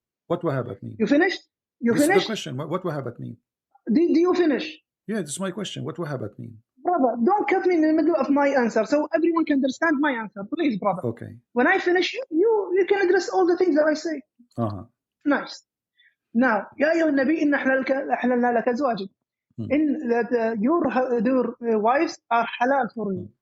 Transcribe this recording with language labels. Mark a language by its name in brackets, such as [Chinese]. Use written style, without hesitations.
[English] What wahabat mean? You finished? This is the question. What wahabat mean? Did you finish? Yeah, this is my question. What wahabat mean? Brother, don't cut me in the middle of my answer so everyone can understand my answer. Please, brother. Okay. When I finish, you can address all the things that I say. Nice. [Arabic] Now, يا أيها النبي إن أحللنا لك أزواجك. [English] In that your wives are halal for you.